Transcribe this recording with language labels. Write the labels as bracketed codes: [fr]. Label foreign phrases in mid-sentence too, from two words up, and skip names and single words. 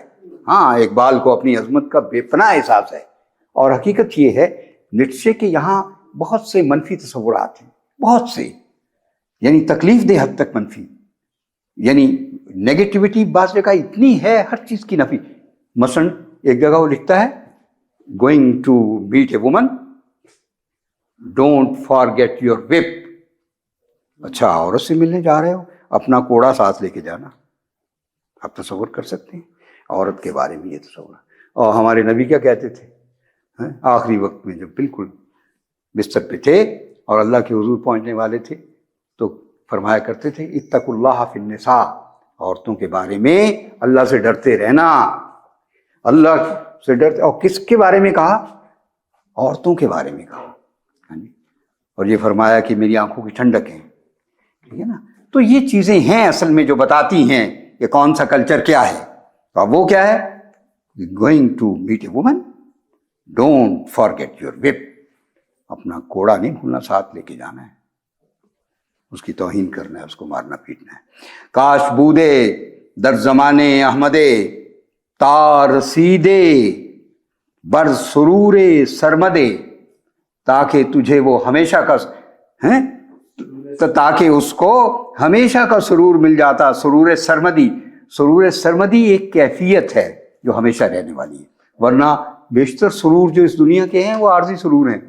[ur] ہاں، اقبال کو اپنی عظمت کا بے پناہ احساس ہے. اور حقیقت یہ ہے نیٹشے کے یہاں بہت سے منفی تصورات ہیں، بہت سے، یعنی تکلیف دہ حد تک منفی، یعنی نیگیٹیوٹی بعض جگہ اتنی ہے، ہر چیز کی نفی. مثلا ایک جگہ وہ لکھتا ہے [en] going to meet a woman don't forget your whip. [ur] اچھا، عورت سے ملنے جا رہے ہو، اپنا کوڑا ساتھ لے کے جانا. آپ تصور کر سکتے ہیں عورت کے بارے میں یہ تصور. اور ہمارے نبی کیا کہتے تھے آخری وقت میں جب بالکل بستر پہ تھے اور اللہ کے حضور پہنچنے والے تھے تو فرمایا کرتے تھے [ar] اتقوا اللہ فی النساء، [ur] عورتوں کے بارے میں اللہ سے ڈرتے رہنا. اللہ سے ڈرتے، اور کس کے بارے میں کہا؟ عورتوں کے بارے میں کہا. اور یہ فرمایا کہ میری آنکھوں کی ٹھنڈک ہے. ٹھیک ہے نا. تو یہ چیزیں ہیں اصل میں جو بتاتی ہیں کہ کون سا کلچر کیا ہے. تو اب وہ کیا ہے؟ [en] going to meet a woman don't forget your whip. [ur] اپنا کوڑا نہیں بھولنا، ساتھ لے کے جانا ہے، اس کی توہین کرنا ہے، اس کو مارنا پیٹنا ہے. [fa] کاش بودے در زمانے احمدے تار سیدے بر سرور سرمدے، [ur] تاکہ تجھے وہ ہمیشہ کا تاکہ اس کو ہمیشہ کا سرور مل جاتا. سرور سرمدی، سرور سرمدی ایک کیفیت ہے جو ہمیشہ رہنے والی ہے، ورنہ بیشتر سرور جو اس دنیا کے ہیں وہ عارضی سرور ہیں.